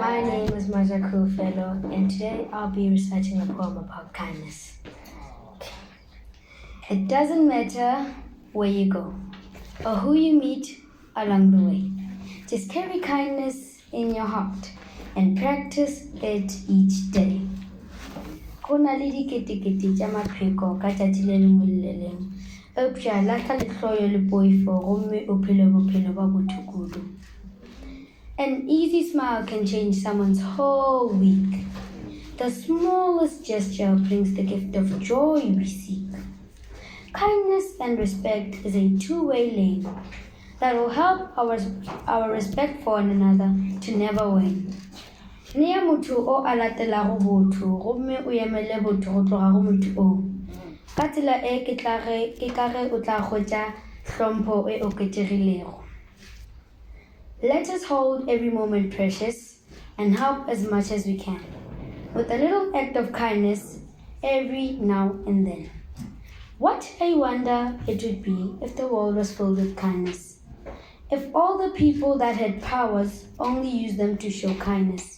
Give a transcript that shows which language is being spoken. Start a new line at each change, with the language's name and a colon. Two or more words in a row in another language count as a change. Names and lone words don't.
English: My name is Majaku Fellow, and today I'll be reciting a poem about kindness. It doesn't matter where you go or who you meet along the way. Just carry kindness in your heart and practice it each day.
Northern Sotho: Kona le diketekete tša mapheko ka tšatši le lengwe le le lengwe. Eupša lahla lehloyo le poifo gomme o phele bophelo ba botho kudu.
English: An easy smile can change someone's whole week. The smallest gesture brings the gift of joy we seek. Kindness and respect is a two-way lane that will help our respect for one another to never wane.
Northern Sotho: Nea motho o a latelago botho gomme o emele botho go tloga go motho o. Ka tsela e ke ka ge o tla hwetša hlompho e oketšegilego.
English: Let us hold every moment precious and help as much as we can, with a little act of kindness every now and then. What a wonder it would be if the world was filled with kindness. If all the people that had powers only used them to show kindness.